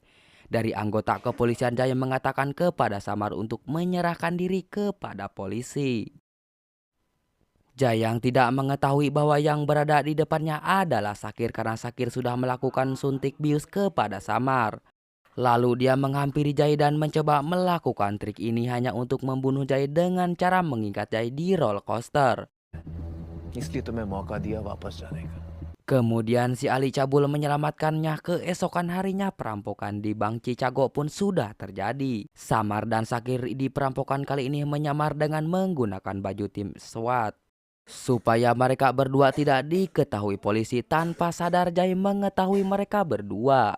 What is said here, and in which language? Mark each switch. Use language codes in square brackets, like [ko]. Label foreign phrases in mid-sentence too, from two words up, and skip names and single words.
[id] Dari anggota kepolisian, Jai mengatakan kepada Samar untuk menyerahkan diri kepada polisi. Jai yang tidak mengetahui bahwa yang berada di depannya adalah Sakir karena Sakir sudah melakukan suntik bius kepada Samar. Lalu dia menghampiri Jai dan mencoba melakukan trik ini hanya untuk membunuh Jai dengan cara mengikat Jai di roller coaster. [hi] इसलिए तुम्हें मौका दिया वापस जाने का। [id] Kemudian si Ali Cabul menyelamatkannya. Keesokan harinya perampokan di Bank Cicago pun sudah terjadi. Samar dan Sakir di perampokan kali ini menyamar dengan menggunakan baju tim SWAT. Supaya mereka berdua tidak diketahui polisi, tanpa sadar Jai mengetahui mereka berdua.